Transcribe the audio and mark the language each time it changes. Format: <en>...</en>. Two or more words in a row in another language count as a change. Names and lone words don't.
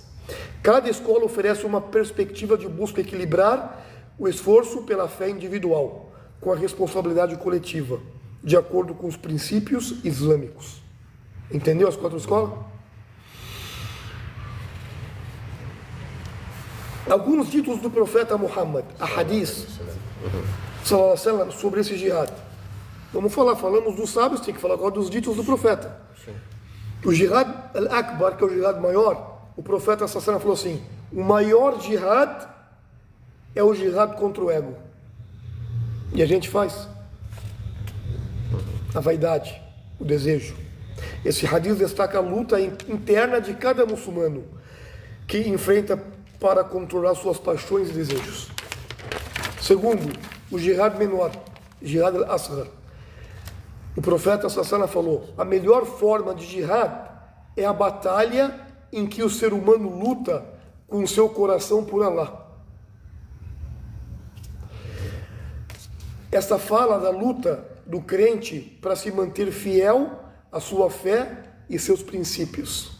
<pt>Cada escola oferece uma perspectiva de busca equilibrar o esforço pela fé individual com a responsabilidade coletiva, de acordo com os princípios islâmicos. Entendeu as 4 escolas? Alguns títulos do profeta Muhammad, a hadith,</pt> <ar>صلى الله عليه وسلم,</ar> <pt>sobre esse jihad. Vamos falar, falamos dos sábios, tem que falar agora dos títulos do profeta. Sim. O</pt> <ar>جهاد الأكبر,</ar> <pt>que é o jihad maior, o profeta</pt> <ar>صلى الله عليه وسلم</ar> <pt>falou assim: o maior jihad é o jihad contra o ego. E a gente faz. A vaidade, o desejo. Esse hadith destaca a luta interna de cada muçulmano que enfrenta para controlar suas paixões e desejos. Segundo, o jihad menor,</pt> <ar>جهاد الأصغر.</ar> <pt>O profeta Sassana falou: a melhor forma de jihad é a batalha em que o ser humano luta com o seu coração por Allah. Essa fala da luta do crente para se manter fiel à sua fé e seus princípios.</pt>